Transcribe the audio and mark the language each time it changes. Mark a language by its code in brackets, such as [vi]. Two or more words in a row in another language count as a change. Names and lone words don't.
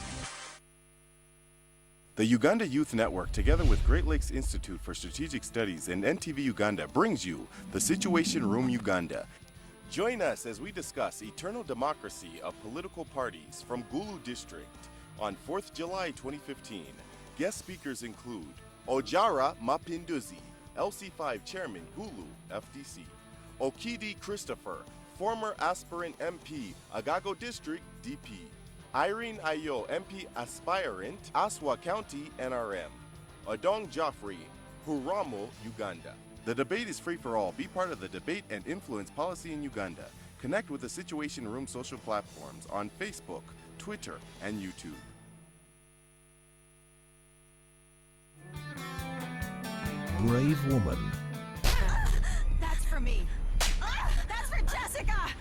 [en] The Uganda Youth Network, together with Great Lakes Institute for Strategic Studies and NTV Uganda, brings you the Situation Room Uganda. Join us as we discuss eternal democracy of political parties from Gulu District on 4th July 2015. Guest speakers include Ojara Mapinduzi, LC5 Chairman, Gulu, FDC. Okidi Christopher, former aspirant MP, Agago District, DP. Irene Ayo, MP aspirant, Aswa County, NRM. Odong Joffrey, Huramo, Uganda. The debate is free for all. Be part of the debate and influence policy in Uganda. Connect with the Situation Room social platforms on Facebook, Twitter, and YouTube. Brave woman. That's for me. That's for Jessica.